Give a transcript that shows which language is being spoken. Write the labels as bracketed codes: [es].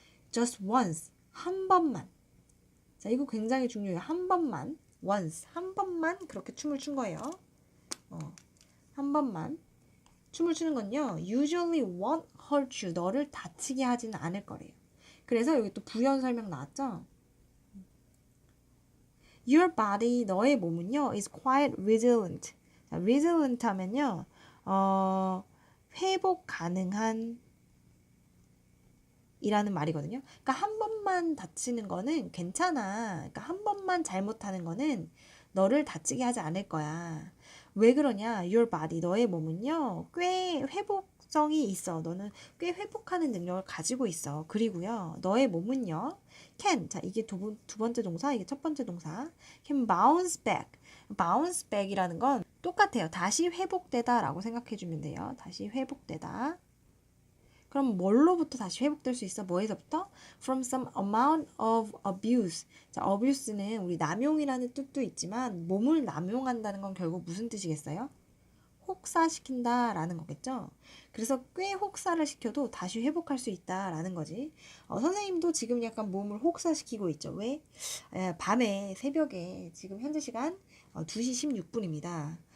[en] Just once, [ko] 한 번만. 자, 이거 굉장히 중요해요. 한 번만, once, 한 번만 그렇게 춤을 춘 거예요. 한 번만 춤을 추는 건요. [en] Usually won't hurt you. [ko] 너를 다치게 하지는 않을 거래요. 그래서 여기 또 부연 설명 나왔죠. [en] Your body, [ko] 너의 몸은요, [en] is quite resilient. [ko] 자, resilient 하면요, 회복 가능한 이라는 말이거든요. 그러니까 한 번만 다치는 거는 괜찮아. 그러니까 한 번만 잘못하는 거는 너를 다치게 하지 않을 거야. 왜 그러냐? [en] Your body, [ko] 너의 몸은요, 꽤 회복성이 있어. 너는 꽤 회복하는 능력을 가지고 있어. 그리고요, 너의 몸은요, can. 자, 이게 두 번째 동사, 이게 첫 번째 동사. [en] can bounce back. [ko] bounce back이라는 건 똑같아요. 다시 회복되다 라고 생각해 주면 돼요. 다시 회복되다. 그럼 뭘로부터 다시 회복될 수 있어? 뭐에서부터? [en] From some amount of abuse. [ko] 자, abuse는 우리 남용이라는 뜻도 있지만 몸을 남용한다는 건 결국 무슨 뜻이겠어요? 혹사시킨다 라는 거겠죠. 그래서 꽤 혹사를 시켜도 다시 회복할 수 있다 라는 거지. 선생님도 지금 약간 몸을 혹사시키고 있죠. 왜? 밤에 새벽에 지금 현재 시간 2시 16분입니다.